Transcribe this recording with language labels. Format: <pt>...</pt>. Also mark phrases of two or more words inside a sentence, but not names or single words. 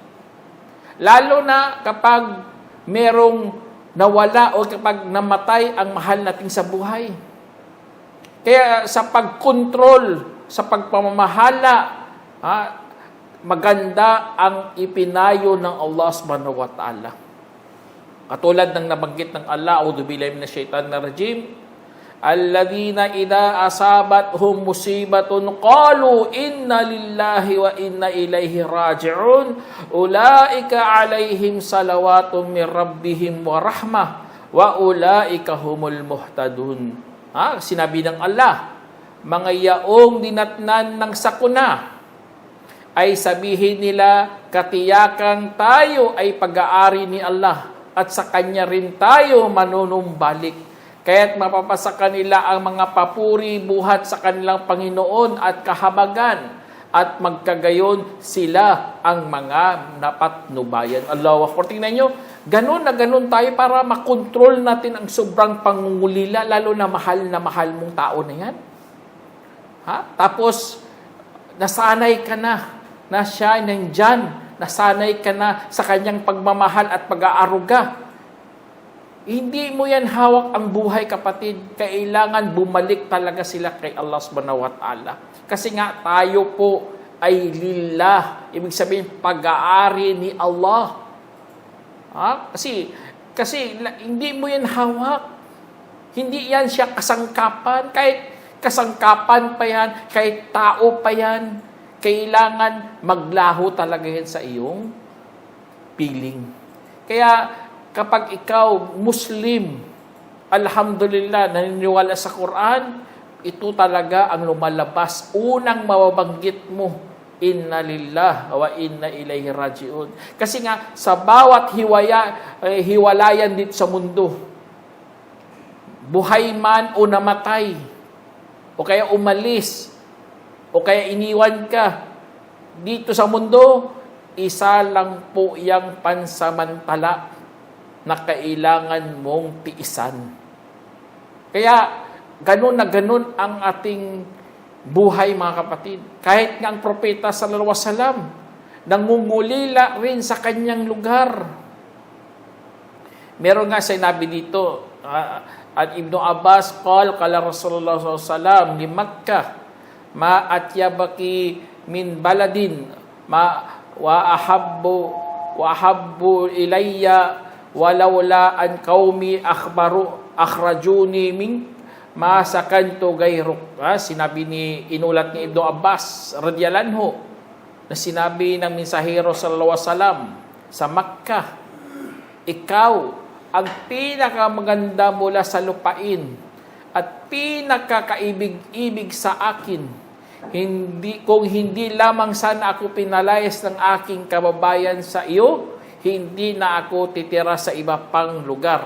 <tl>Lalo na kapag merong nawala o kapag namatay ang mahal natin sa buhay. Kaya sa pagkontrol, sa pagpamamahala, maganda ang ipinayo ng Allah</tl> <ar>سبحانه وتعالى.</ar> <tl>Katulad ng nabanggit ng Allah,</tl> <ar>أعوذ بالله من الشيطان الرجيم الذين إذا أصابتهم مصيبة قالوا إنا لله وإنا إليه راجعون أولئك عليهم صلوات من ربهم ورحمة وأولئك هم المهتدون.</ar> <tl>Sinabi ng Allah, mga yaong dinatnan ng sakuna ay sabihin nila, katiyakan tayo ay pag-aari ni Allah at sa Kanya rin tayo manunumbalik. Kaya't mapapasa kanila ang mga papuri buhat sa kanilang Panginoon at kahabagan at magkagayon sila ang mga napatnubayan.</tl> <ar>الله أكبر.</ar> <tl>Tingnan nyo, ganun na ganun tayo para makontrol natin ang sobrang pangungulila, lalo na mahal mong tao na yan. Tapos, nasanay ka na siya nandyan, nasanay ka na sa kanyang pagmamahal at pag-aaruga. Hindi mo yan hawak ang buhay, kapatid. Kailangan bumalik talaga sila kay Allah</tl> <ar>سبحانه وتعالى.</ar> <tl>Kasi nga tayo po ay lillah. Ibig sabihin, pag-aari ni Allah. Kasi hindi mo yan hawak. Hindi yan siya kasangkapan. Kahit kasangkapan pa yan, kahit tao pa yan, kailangan maglaho talaga yan sa iyong piling. Kaya, kapag ikaw Muslim, alhamdulillah, naniniwala sa Quran, ito talaga ang lumalabas. Unang mababanggit mo,</tl> <ar>إنا لله وإنا إليه راجعون.</ar> <tl>Kasi nga, sa bawat hiwalayan dito sa mundo, buhay man o namatay, o kaya umalis, o kaya iniwan ka, dito sa mundo, isa lang po yang pansamantala na kailangan mong tiisan. Kaya, ganun na ganun ang ating buhay, mga kapatid. Kahit nga ang propeta</tl> <ar>صلى الله عليه وسلم,</ar> <tl>nangungulila rin sa kanyang lugar. Meron nga sinabi dito, at</tl> <ar>ابن عباس قال رسول الله صلى الله عليه وسلم لمكة ما أطيبك من بلد وأحبك إلي ولولا أن قومي أخرجوني منك ما سكنت غيرك.</ar> <tl>Sinabi inulat ni Ibn Abbas</tl> <ar>رضي الله عنه,</ar> <tl>na sinabi ng mensahero</tl> <ar>صلى الله عليه وسلم</ar> <tl>sa Makkah, ikaw ang pinakamaganda mula sa lupain at pinakakaibig-ibig sa akin. Kung hindi lamang sana ako pinalayas ng aking kababayan sa iyo, hindi na ako titira sa iba pang lugar.</tl>